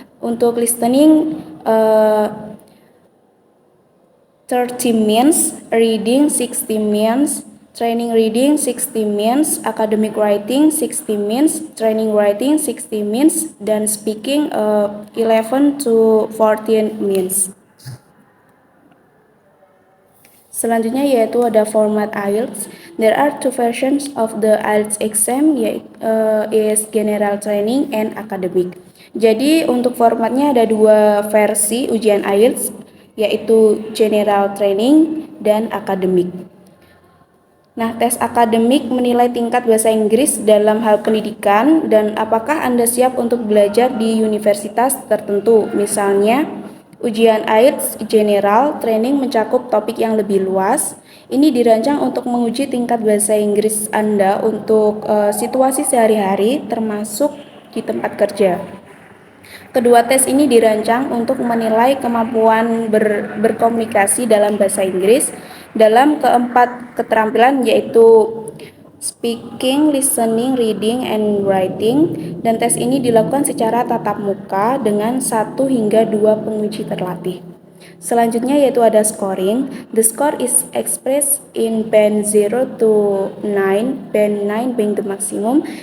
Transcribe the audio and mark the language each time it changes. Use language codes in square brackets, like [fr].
[en] Untuk listening 30 minutes, reading 60 minutes, training reading 60 minutes, academic writing 60 minutes, training writing 60 minutes, dan speaking 11 to 14 minutes. [id] Selanjutnya yaitu ada format IELTS. [en] There are two versions of the IELTS exam, is general training and academic. [id] Jadi untuk formatnya ada dua versi ujian IELTS, yaitu general training dan academic. Nah, tes akademik menilai tingkat bahasa Inggris dalam hal pendidikan dan apakah Anda siap untuk belajar di universitas tertentu. Misalnya, ujian IELTS General Training mencakup topik yang lebih luas. Ini dirancang untuk menguji tingkat bahasa Inggris Anda untuk situasi sehari-hari termasuk di tempat kerja. Kedua tes ini dirancang untuk menilai kemampuan berkomunikasi dalam bahasa Inggris dalam keempat keterampilan yaitu speaking, listening, reading, and writing, dan tes ini dilakukan secara tatap muka dengan 1 hingga 2 penguji terlatih. Selanjutnya yaitu ada scoring. [en] The score is expressed in band 0 to 9, band 9 being the maximum.